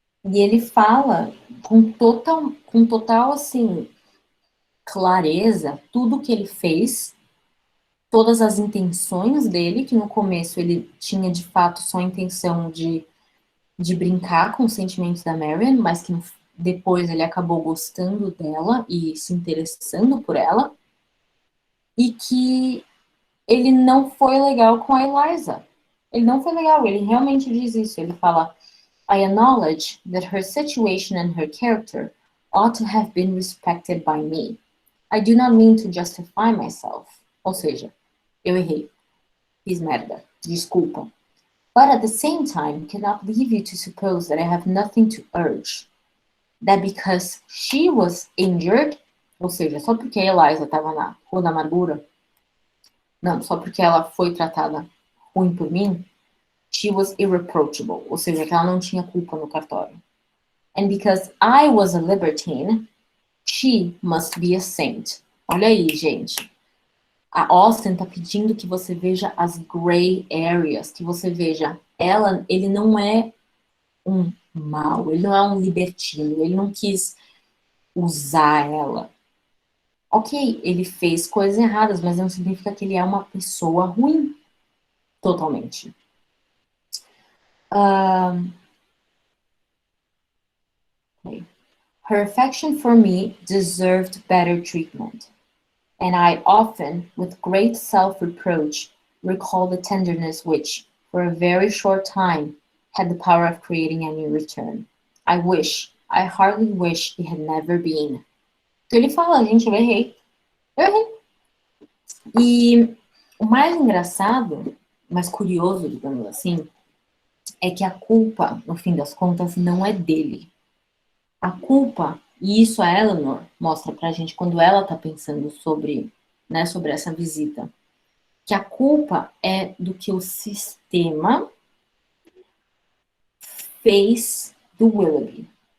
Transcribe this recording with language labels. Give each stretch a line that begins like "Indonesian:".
Portuguese: E ele fala com total assim, clareza tudo que ele fez, todas as intenções dele, que no começo ele tinha de fato só a intenção de brincar com os sentimentos da Marian, mas que depois ele acabou gostando dela e se interessando por ela, e que ele não foi legal com a Eliza. Ele não foi legal, ele realmente diz isso. Ele fala,
English: I acknowledge that her situation and her character ought to have been respected by me. I do not mean to justify myself.
Portuguese: Ou seja, eu errei. Fiz merda. Desculpa.
English: But at the same time, cannot leave you to suppose that I have nothing to urge. That because she was injured,
Portuguese: ou seja, só porque a Eliza estava na Rua da Amargura, Não, só porque ela foi tratada ruim por mim,
English: she was irreproachable,
Portuguese: ou seja, que ela não tinha culpa no cartório.
English: And because I was a libertine, she must be a saint.
Portuguese: Olha aí, gente. A Austen tá pedindo que você veja as gray areas, que você veja ela, ele não é um mal, ele não é um libertino, ele não quis usar ela. Ok, ele fez coisas erradas, mas não significa que ele é uma pessoa ruim, totalmente.
English: Okay. Her affection for me deserved better treatment, and I often, with great self-reproach, recall the tenderness which, for a very short time, had the power of creating any return. I hardly wish it had never been.
Portuguese: Então ele fala, gente, eu errei. Eu errei. E o mais engraçado, mais curioso, digamos assim, é que a culpa, no fim das contas, não é dele. A culpa, e isso a Eleanor mostra pra gente quando ela tá pensando sobre, né, sobre essa visita, que a culpa é do que o sistema fez do Willoughby.